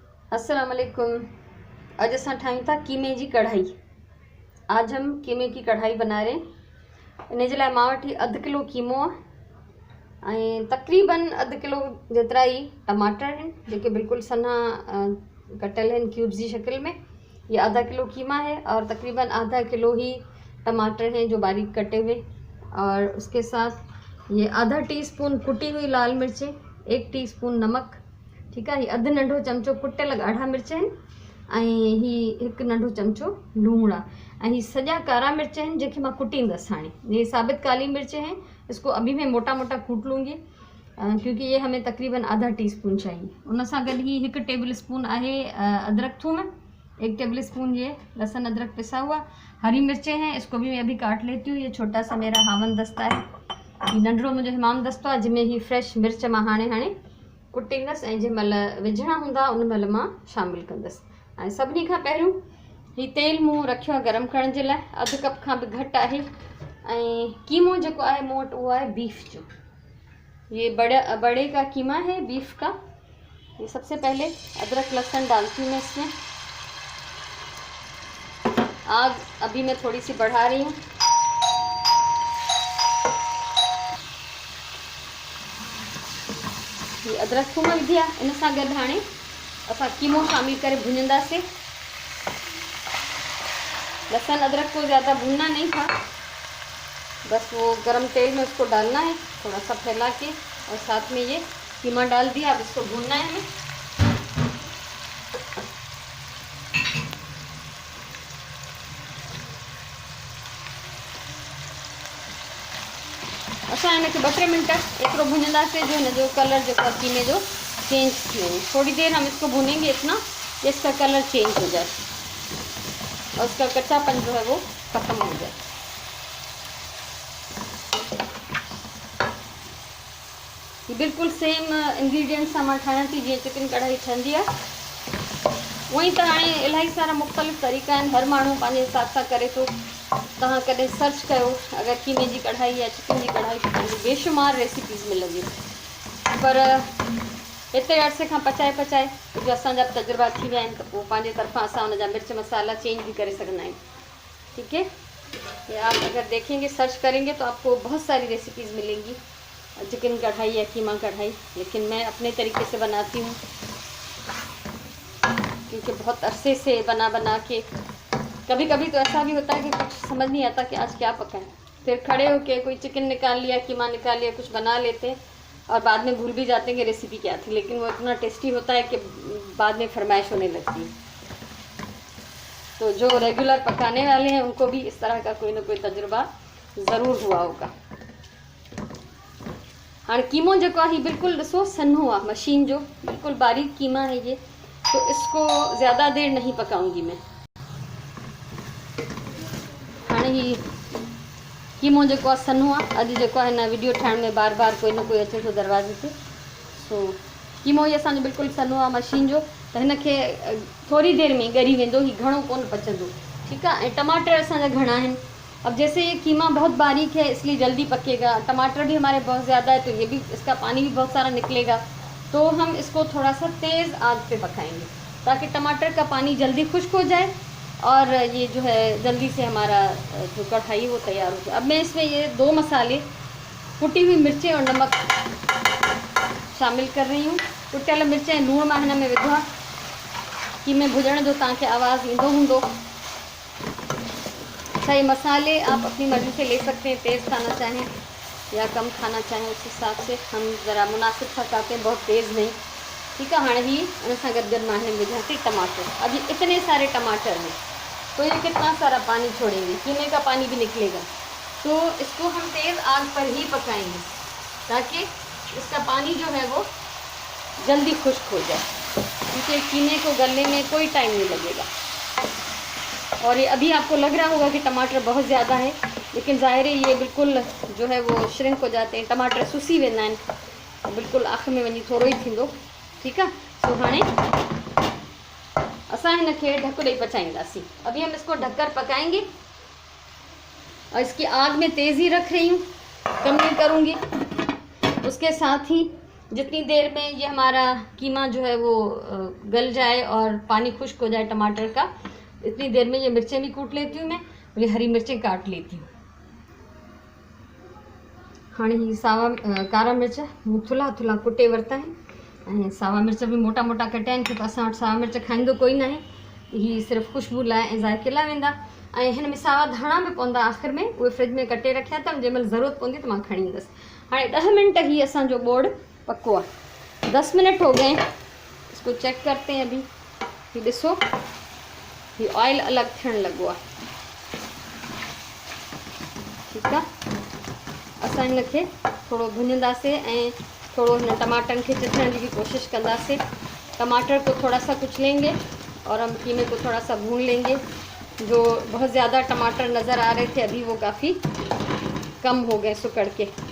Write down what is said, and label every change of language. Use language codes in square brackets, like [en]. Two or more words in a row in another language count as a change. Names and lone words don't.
[ar] السلام عليكم. [sd] अज असां ठाहियूं था कीमे जी कढ़ाई। [hi] आज हम कीमे की कढ़ाई बना रहे हैं। [sd] इन जे लाइ मां वटि 1/2 किलो कीमो आहे ऐं तक़रीबन 1/2 किलो जेतिरा ही टमाटर आहिनि जेके बिल्कुल सन्हा कटियल आहिनि क्यूब्स जी शक्ल में। [hi] ये 1/2 किलो कीमा है और तकरीबन 1/2 किलो ही टमाटर हैं जो बारीक कटे हुए, और उसके साथ ये आधा टीस्पून कुटी हुई लाल मिर्चें, 1 टीस्पून नमक, ठीक है। [sd] ये अधु नंढो चमचो कुटियल ॻाढ़ा मिर्च आहिनि ऐं ही 1 नंढो चमचो लूण आहे ऐं ही सॼा कारा मिर्च आहिनि जेके मां कुटींदसि। [hi] हाणे ये साबित काली मिर्च हैं, इसको अभी मैं मोटा मोटा कूट लूँगी क्योंकि ये हमें तकरीबन आधा टीस्पून चाहिए। [sd] उन सां गॾु ही [hi] 1 टेबल स्पून आहे अदरक थूम, 1 टेबल स्पून ये लहसुन अदरक पिसा हुआ। हरी मिर्चें हैं, इसको भी मैं अभी काट लेती हूँ। ये छोटा सा मेरा हावन दस्ता है, [sd] ये नंढड़ो मुंहिंजो हमाम दस्तो आहे जंहिंमें ही फ्रेश मिर्च मां हाणे कुटींदसि ऐं जंहिं महिल विझणा हूंदा उन महिल मां शामिलु कंदसि। ऐं सभिनी खां पहिरियों ही तेल मूं रखियो आहे गरम करण जे लाइ, 1/2 कप खां बि घटि आहे। ऐं कीमो जेको आहे मूं वटि उहो आहे बीफ जो, [hi] ये बड़े का कीमा है बीफ का। ये सबसे पहले अदरक लहसुन डालती हूँ मैं इसमें। आग अभी मैं थोड़ी सी बढ़ा रही हूँ। [sd] ये अदरक थूम विधी आहे, इन सां गॾु हाणे असां कीमो शामिल करे भुञंदासीं। [hi] लहसुन अदरक को ज़्यादा भूनना नहीं था, बस वो गरम तेल में उसको डालना है थोड़ा सा फैला के, और साथ में ये कीमा डाल दिया। अब इसको भूनना है हमें। [sd] असां हिनखे 2-3 मिनट एतिरो भुञंदासीं जो हिन जो कलर जेको आहे कीमे जो चेंज थी वञे। [hi] थोड़ी देर हम इसको भूनेंगे इतना कि इसका कलर चेंज हो जाए और उसका कच्चापन जो है वो ख़त्म हो जाए। [sd] ये बिल्कुल सेम इंग्रेडिएंट्स सां मां ठाहियां थी जीअं चिकन कढ़ाई ठहंदी आहे। वहीं त हाणे इलाही सारा मुख़्तलिफ़ तरीक़ा आहिनि, हर माण्हू पंहिंजे हिसाब सां करे थो। तव्हां कॾहिं सर्च कयो अगरि कीमे जी कढ़ाई या चिकन जी कढ़ाई त तव्हांखे बेशुमार रेसिपीज़ मिलंदियूं, पर एतिरे अरसे खां पचाए जो असांजा तजुर्बा थी विया आहिनि त पोइ पंहिंजे तरफ़ां असां हुनजा मिर्च मसाला चेंज भी करे सघंदा आहियूं, [hi] ठीक है। ये आप अगर देखेंगे, सर्च करेंगे तो आपको बहुत सारी रेसिपीज़ मिलेंगी चिकन कढ़ाई या कीमा कढ़ाई, लेकिन मैं अपने तरीके से बनाती हूँ क्योंकि बहुत अरसे से बना के कभी कभी तो ऐसा भी होता है कि कुछ समझ नहीं आता कि आज क्या पकाएं, फिर खड़े होके कोई चिकन निकाल लिया, कीमा निकाल लिया, कुछ बना लेते हैं और बाद में भूल भी जाते हैं कि रेसिपी क्या थी, लेकिन वो इतना टेस्टी होता है कि बाद में फरमाइश होने लगती है। तो जो रेगुलर पकाने वाले हैं उनको भी इस तरह का कोई ना कोई तजुर्बा ज़रूर हुआ होगा। [sd] हाँ, कीमो जो आहे बिल्कुल ॾिसो सन्हो आहे, [hi] मशीन जो बिल्कुल बारीक कीमा है ये, तो इसको ज़्यादा देर नहीं पकाऊंगी मैं। [sd] हाँ, ही कीमो जो आहे सन्हो आहे। अॼु जेको आहे हिन वीडियो ठाहिण में बार बार कोई न कोई अचे थो दरवाजे ते, सो कीमो ही असांजो बिल्कुल सन्हो आहे मशीन जो, त हिनखे थोड़ी देर में ॻरी वेंदो, ही घणो कोन पचंदो, [hi] ठीक है। [sd] टमाटर असांजा घणा आहिनि, [hi] अब जैसे ये कीमा बहुत बारीक है इसलिए जल्दी पकेगा, टमाटर भी हमारे बहुत ज़्यादा है तो ये भी इसका पानी भी बहुत सारा निकलेगा, तो हम इसको थोड़ा सा तेज़ आग पे पकाएंगे ताकि टमाटर का पानी जल्दी खुश्क हो जाए और ये जो है जल्दी से हमारा जो कढ़ाई वो तैयार हो जाए। अब मैं इसमें ये 2 मसाले, कुटी हुई मिर्चें और नमक शामिल कर रही हूँ। कुटियल मिर्चें लूण मां हिन में विधो आहे कि मैं भुजण जो तव्हांखे आवाज़ ईंदो हूंदो। अच्छा, ये मसाले आप अपनी मर्ज़ी से ले सकते हैं, तेज़ खाना चाहें या कम खाना चाहें उस हिसाब से। हम ज़रा मुनासिब पकाते हैं, बहुत तेज़ नहीं, ठीक है। [sd] हाँ, ही उन सां गॾु मां हिन में विझां थी टमाटर। [hi] अभी इतने सारे टमाटर हैं तो ये कितना सारा पानी छोड़ेंगे, कीमे का पानी भी निकलेगा, तो इसको हम तेज़ आग पर ही पकाएंगे ताकि इसका पानी जो है वो जल्दी खुश्क हो जाए, क्योंकि कीमे को गलने में कोई टाइम नहीं लगेगा। और ये अभी आपको लग रहा होगा कि टमाटर बहुत ज़्यादा है, लेकिन ज़ाहिर है ये बिल्कुल जो है वो श्रिंक हो जाते हैं, [sd] टमाटर सुसी वेंदा आहिनि, बिल्कुल आख़िर में वञी थोड़ो ही थींदो, [hi] ठीक है। [sd] सो हाणे असां हिनखे ढक ॾेई पचाईंदासीं। [hi] अभी हम इसको ढककर पकाएंगे और इसकी आग में तेज़ी रख रही हूँ, कम नहीं करूँगी। उसके साथ ही जितनी देर में ये हमारा कीमा जो है वो गल जाए और पानी खुश्क हो जाए टमाटर का, इतनी देर में ये मिर्चें भी कूट लेती हूँ मैं, और ये हरी मिर्चें काट लेती हूँ। [sd] हाँ ही सावा कारा मिर्च थुल्हा थुल्हा कुटे वरिता आहिनि, सावा मिर्च भी मोटा मोटा कटिया आहिनि, छो त असां वटि सावा मिर्च खाईंदो कोई न आहे, ही सिर्फ़ु ख़ुशबू लाइ ऐं ज़ाइक़े लाइ वेंदा। ऐं हिन में सावा धाणा भी पवंदा आख़िर में, उहे फ्रिज में कटे रखिया अथमि, जंहिं महिल ज़रूरत पवंदी त मां खणी ईंदसि। हाणे [hi] 10 मिनट ही असांजो बोड़ पको आहे, 10 मिनट हो गए, इसको चेक करते हैं अभी। [sd] ये ॾिसो, ये ऑयल अलग थियण लॻो आहे, ठीकु आहे। असां हिनखे थोरो भुञंदासीं ऐं थोरो हिन टमाटरनि खे चिथण जी भी कोशिश कंदासीं। [hi] टमाटर को थोड़ा सा कुचलेंगे और हम कीमे को थोड़ा सा भून लेंगे। जो बहुत ज़्यादा टमाटर नज़र आ रहे थे अभी वो काफ़ी कम हो गए सुकड़ के।